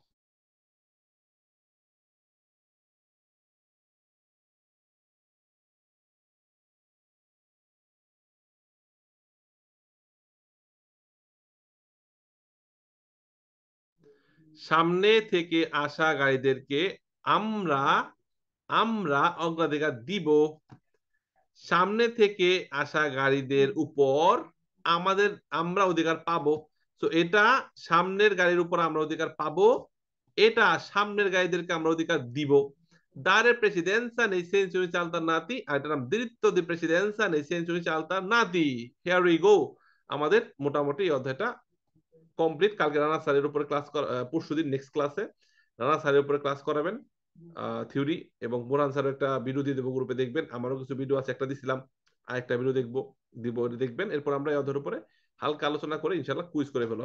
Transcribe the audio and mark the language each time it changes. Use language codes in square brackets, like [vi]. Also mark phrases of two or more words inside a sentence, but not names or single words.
[bn] সামনে থেকে আসা গাড়িদেরকে আমরা আমরা অগ্রাধিকার দিব। সামনে থেকে আসা গাড়িদের উপর আমাদের আমরা অধিকার পাবো। তো এটা সামনের গাড়ির উপর আমরা অধিকার পাবো, এটা সামনের গাড়িদেরকে আমরা অধিকার দিব। [it] Dare presidenza nei sensi uniti alternati, [bn] আর এটার নাম [it] diritto di presidenza nei sensi uniti alternati. [en] Here we go. [bn] আমাদের মোটামুটি এই অধ্যায়টা কমপ্লিট। কালকে রানা স্যারের উপরে ক্লাস, পরশুদিন নেক্সট ক্লাসে রানা স্যারের উপরে ক্লাস করাবেন, থিওরি, এবং বোরান স্যারের একটা ভিডিও দিয়ে দেবো, গ্রুপে দেখবেন। আমারও কিছু ভিডিও আছে, একটা দিছিলাম, আর একটা ভিডিও দেখবো, দিব, ওটা দেখবেন। এরপর আমরা এই অধ্যায়ের উপরে হালকা আলোচনা করে ইনশাল্লাহ কুইজ করে ফেলবো।